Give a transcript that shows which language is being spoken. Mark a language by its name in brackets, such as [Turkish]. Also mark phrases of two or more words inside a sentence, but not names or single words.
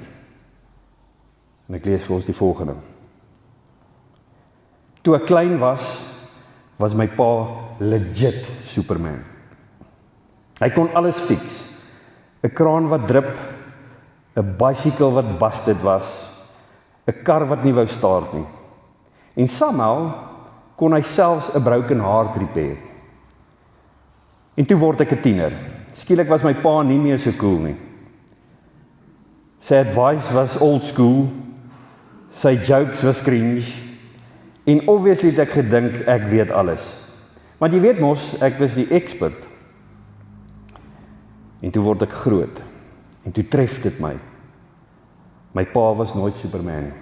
[Afrikaans] En ek lees vir ons die volgende. Toe ek klein was my pa legit Superman. Hy kon alles fix. 'n kraan wat drip, 'n bicycle wat busted was, 'n kar wat nie wou start nie. En somehow kon hy selfs 'n [English] broken heart repair. [Afrikaans] En toe word ek 'n tiener. Skielik was my pa nie meer so cool nie. Sy advice was [English] old school, [Afrikaans] sy jokes was cringe, en obviously het ek gedink ek weet alles. Want jy weet mos, ek was die expert. En toe word ek groot, en toe tref dit my. My pa was nooit Superman nie.